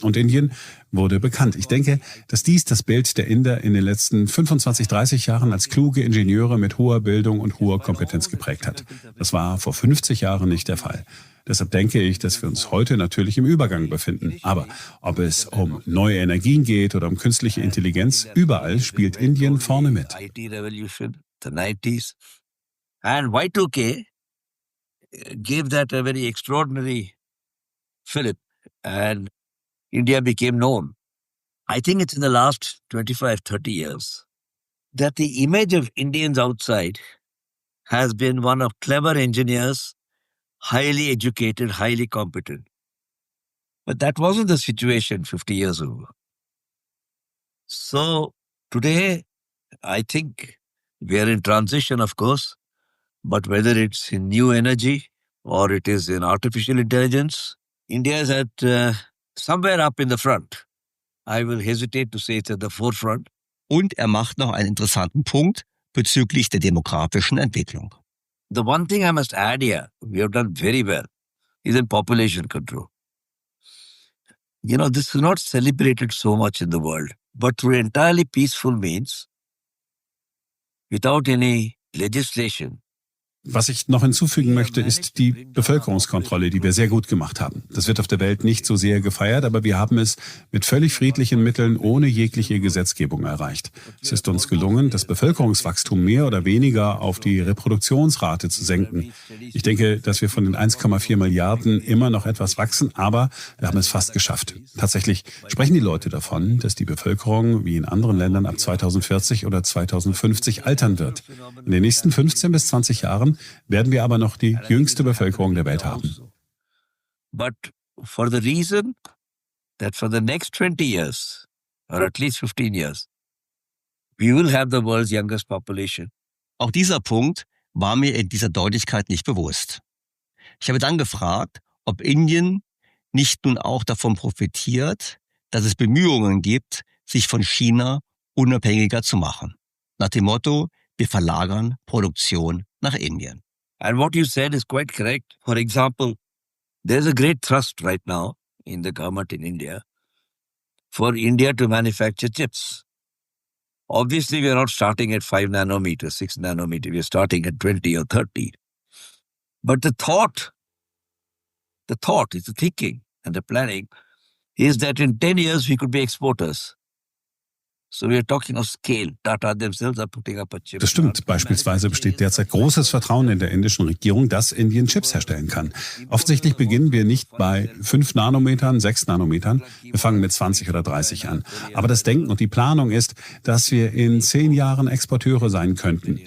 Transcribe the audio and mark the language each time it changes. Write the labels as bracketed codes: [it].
[de] Und Indien wurde bekannt. Ich denke, dass dies das Bild der Inder in den letzten 25, 30 Jahren als kluge Ingenieure mit hoher Bildung und hoher Kompetenz geprägt hat. Das war vor 50 Jahren nicht der Fall. Deshalb denke ich, dass wir uns heute natürlich im Übergang befinden. Aber ob es um neue Energien geht oder um künstliche Intelligenz, überall spielt Indien vorne mit. [en] IT revolution, the 90s. And Y2K gave that a very extraordinary fillip. And India became known. I think it's in the last 25, 30 years that the image of Indians outside has been one of clever engineers, highly educated, highly competent. But that wasn't the situation 50 years ago. So today, I think we are in transition, of course, but whether it's in new energy or it is in artificial intelligence, India is at somewhere up in the front. I will hesitate to say it's at the forefront. [de] Und macht noch einen interessanten Punkt bezüglich der demografischen Entwicklung. [en] The one thing I must add here, we have done very well, is in population control. This is not celebrated so much in the world, but through entirely peaceful means, without any legislation, [de] Was ich noch hinzufügen möchte, ist die Bevölkerungskontrolle, die wir sehr gut gemacht haben. Das wird auf der Welt nicht so sehr gefeiert, aber wir haben es mit völlig friedlichen Mitteln ohne jegliche Gesetzgebung erreicht. Es ist uns gelungen, das Bevölkerungswachstum mehr oder weniger auf die Reproduktionsrate zu senken. Ich denke, dass wir von den 1,4 Milliarden immer noch etwas wachsen, aber wir haben es fast geschafft. Tatsächlich sprechen die Leute davon, dass die Bevölkerung wie in anderen Ländern ab 2040 oder 2050 altern wird. In den nächsten 15 bis 20 Jahren werden wir aber noch die jüngste Bevölkerung der Welt haben. [en] But for the reason that for the next 20 years, or at least 15 years, we will have the world's youngest population. [de] Auch dieser Punkt war mir in dieser Deutlichkeit nicht bewusst. Ich habe dann gefragt, ob Indien nicht nun auch davon profitiert, dass es Bemühungen gibt, sich von China unabhängiger zu machen. Nach dem Motto, wir verlagern Produktion nach Indien. [en] And what you said is quite correct. For example, there's a great thrust right now in the government in India for India to manufacture chips. Obviously, we are not starting at 5 nanometers, 6 nanometers. We are starting at 20 or 30. But the thought is the thinking and the planning is that in 10 years we could be exporters. So we are talking of scale. Tata themselves are putting up a chip. [de] Das stimmt. Beispielsweise besteht derzeit großes Vertrauen in der indischen Regierung, dass Indien Chips herstellen kann. Offensichtlich beginnen wir nicht bei 5 Nanometern, 6 Nanometern. Wir fangen mit 20 oder 30 an. Aber das Denken und die Planung ist, dass wir in 10 Jahren Exporteure sein könnten.